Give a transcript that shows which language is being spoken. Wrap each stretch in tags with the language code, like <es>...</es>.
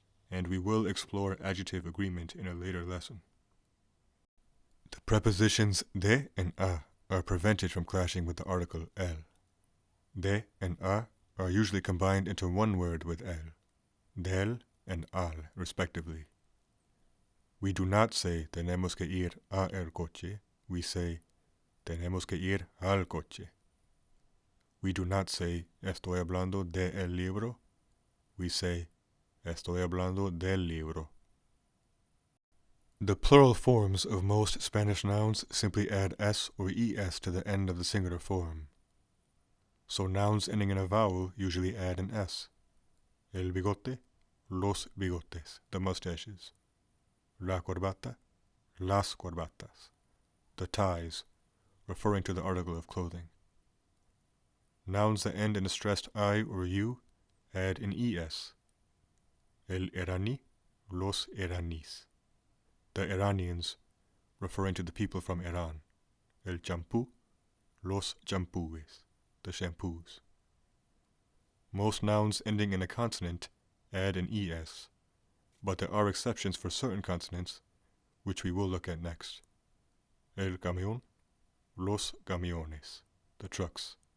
<en>And we will explore adjective agreement in a later lesson. The prepositions de and a are prevented from clashing with the article el. De and a are usually combined into one word with el, del and al, respectively. We do not say</en> <es>tenemos que ir a el coche,</es> <en>we say</en> <es>tenemos que ir al coche.</es> <en>We do not say</en> <es>estoy hablando de el libro,</es> <en>we say</en> <es>estoy hablando del libro.</es> <en>The plural forms of most Spanish nouns simply add s or es to the end of the singular form. So nouns ending in a vowel usually add an s.</en> <es>El bigote, los bigotes,</es> <en>the mustaches.</en> <es>La corbata, las corbatas,</es> <en>the ties, referring to the article of clothing. Nouns that end in a stressed I or U add an es.</en> <es>El Irani, los Iraníes,</es> <en>the Iranians, referring to the people from Iran.</en> <es>El champú, los champúes,</es> <en>the shampoos. Most nouns ending in a consonant add an es, but there are exceptions for certain consonants, which we will look at next.</en> <es>El camión, los camiones,</es> <en>the trucks.</en>